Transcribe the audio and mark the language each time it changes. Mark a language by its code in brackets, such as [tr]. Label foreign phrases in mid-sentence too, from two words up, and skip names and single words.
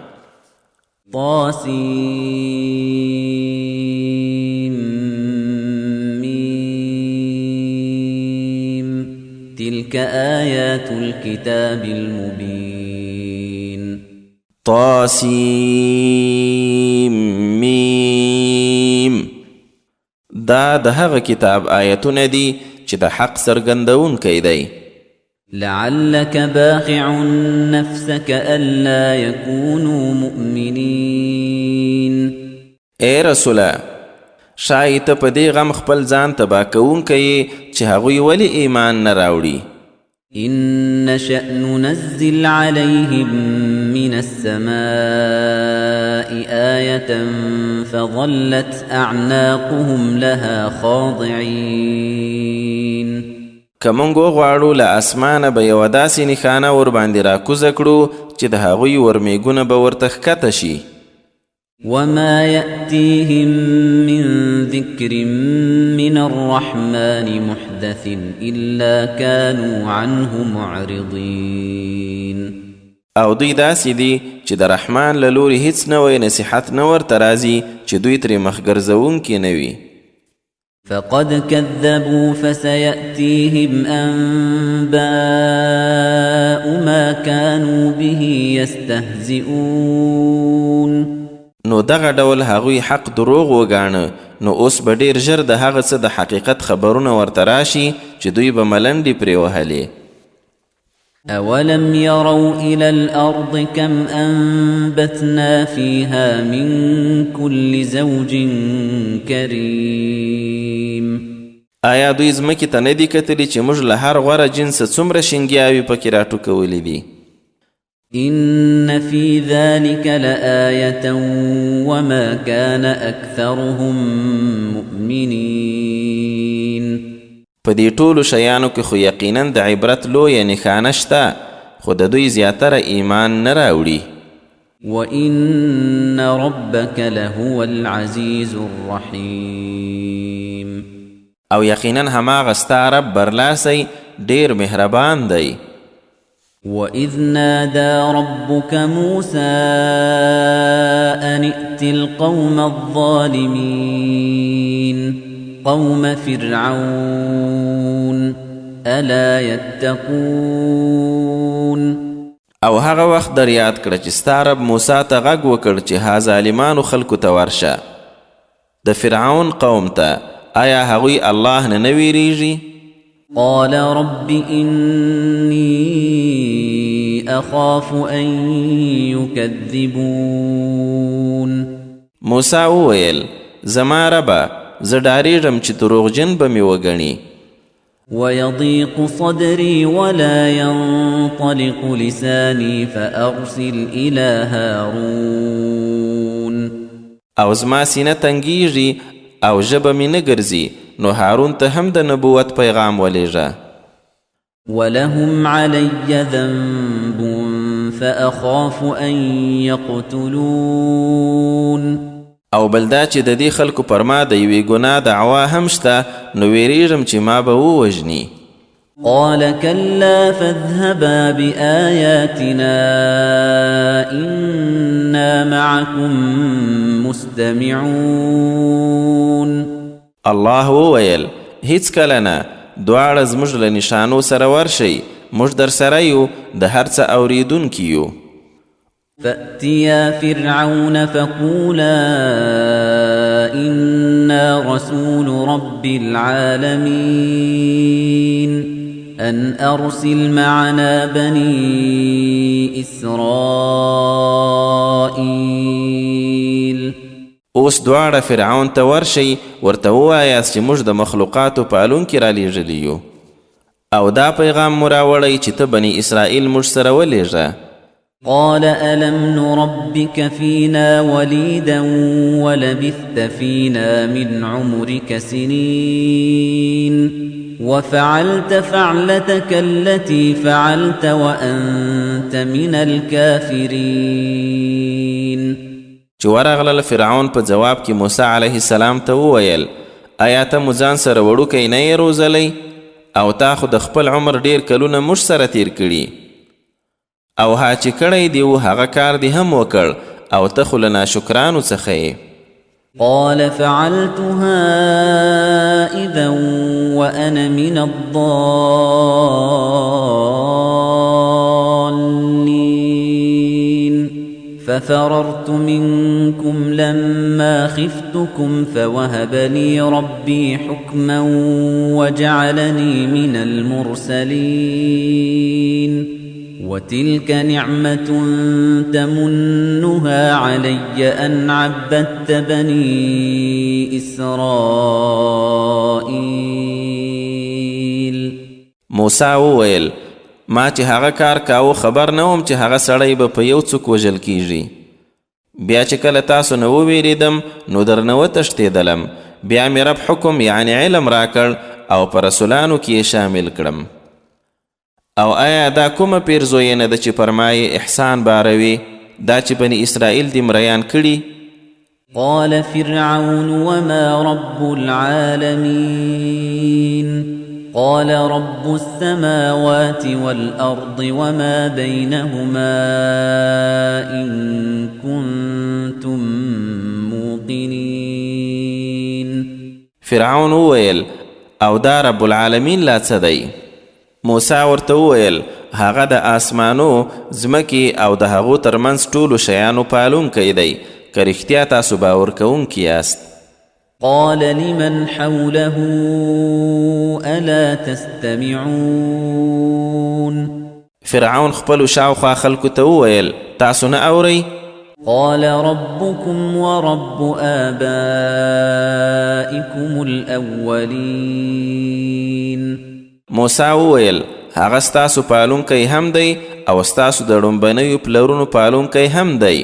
[ar] طاسیم میم تلك آیات الكتاب المبین. طاسیم میم [ps] دا د هغه کتاب آیتونه دي چې د حق څرګندونکی دی. [ar] لعلك باخع نفسك ألا يكونوا مؤمنين. [ps] اے رسوله شاید ته په دې غم خپل ځان تباه کوونکی چې هغوی ولې ایمان نه راوړي. [ar] إن نشأ ننزل عليهم من السماء آية فظلت أعناقهم لها خاضعين. [ps] که مونږ وغواړو له اسمانه به یوه داسې نښانه ورباندې راکوزه کړو چې د هغوی ورمیږونه به ورته ښکته شي. [ar] وما يأتيهم من ذكر من الرحمن محدث إلا كانوا عنه معرضين. [ps] او دوی داسې دي چې د رحمان له لوري هیڅ نوی نصیحت نه ورته راځي چې دوی ترې مخګرځوونکي نه وي. [ar] فقد كذبوا فسيأتيهم أنباء ما كانوا به يستهزئون. [ps] نو دغه ډول هغوی حق دروغ وګاڼه نو اوس به ډیر ژر د هغه څه د حقیقت خبرونه ورته راشي چې دوی به ملنډې پرې وهلې. [ar] أولم يروا إلى الأرض كم أنبتنا فيها من كل زوج كريم. [ps] آیا دوی ځمکې ته نه دي کتلي چې موږ له هر غوره جنسه څومره شینګیاوې پکې راټوکولې دي. [ar] إن في ذلك لآية وما كان أكثرهم مؤمنين. [ps] په دې ټولو شیانو کې خو یقینا د عبرت لویه نښانه شته خو د دوی زیاتره ایمان نه راوړي. [ar] وإن ربك لهو العزيز الرحيم. [ps] او یقینا هماغه ستا رب برلاسی ډیر مهربان دی. [ar] وَإِذْ نَادَى رَبُّكَ مُوسَىٰ أَنِ ائْتِ الْقَوْمَ الظَّالِمِينَ. قوم فرعون ألا يتقون [ps] او هغه وخت در یاد کړه چې ستا رب موسی ته غږ وکړ چې ها ظالمانو خلکو ته ورشه د فرعون قوم ته آیا هغوی الله نه ویریږي [ar] قال رب إني أخاف أن يكذبون [ps] موسی وویل زما ربه زه ډارېږم چې دروغجن به مې وګڼي [ar] ويضيق صدري ولا ينطلق لساني فأرسل إلى هارون [ps] او زما سینه تنګیږي او ژبه مې نه ګرځي نو هارون ته هم د نبوت پیغام ولېږه [ar] ولهم علي ذنب فأخاف أن يقتلون [ps] او بلدا چې د دې خلکو پر ما د یوې ګناه دعوا هم شته نو ویریږم چې ما به ووژني [ar] قال كلا فاذهبا بآياتنا إنا معكم مستمعون [ps] الله وویل هیڅ کله نه دواړه زموږ له نشانو سره ورشئ موږ در سره یو د هر څه اورېدونکي یو [ar] فأتيا فرعون فقولا إنا رسول رب العالمين أن أرسل معنا بني إسرائيل [ps] اوس دواړه فرعون ته ورشئ ورته ووایاست چې موږ د مخلوقاتو پالونکي رالیږلي یو او دا پیغام مو راوړی چې ته بني اسرائیل موږ سره ولېږه [ar] قال ألم نربك فينا وليدا ولبثت فينا من عمرك سنين وفعلت فعلتك التي فعلت وأنت من الكافرين [ps] چې ورغلل فرعون په جواب کې موسی [ar] علیه السلام [ps] ته وویل آیا ته مو ځان سره وړوکی نه یې روزلی او تا خو د خپل عمر ډیر کلونه موږ سره تیر کړي او ها چې کړی دی هغه کار دی هم وکړ او ته خو له ناشکرانو څخه یې [ar] قال فعلتها إذا وأنا من الضالين ففررت منكم لما خفتكم فوهب لي ربي حكما وجعلني من المرسلين وتلك نعمة تمنها علي أن عبدت بني إسرائيل [ps] موسی وویل ما چې هغه کار کاوه خبر نه وم چې هغه سړی به په یو څوک وژل کیږي بیا چې کله تاسو نه وویریدم نو درنه وتښتېدلم بیا مې رب حکم یعنی علم راکړ او په رسولانو کې شامل کړم او آیا دا کومه پیرزوینه ده چې پر ما یې احسان باروي دا چې بني اسرائیل دې مریان کړي [ar] قال فرعون وما رب العالمين قال رب السماوات والأرض وما بينهما إن كنتم موقنين [ps] فرعون وویل او دا [ar] رب العالمین [ps] لا څه دی موسی ورته وویل هغه د آسمانو ځمکې او د هغو ترمنځ ټولو شیانو پالونکی دی که رښتیا تاسو باور کوونکي یاست [ar] قال لمن حوله ألا تستمعون [ps] فرعون خپلو شاوخوا خلکو ته وویل تاسو نه اورئ [ar] قال ربكم ورب آبائكم الأولين [ps] موسی وویل هغه ستاسو پالونکی هم دی او ستاسو د ړومبنیو پلرونو پالونکی هم دی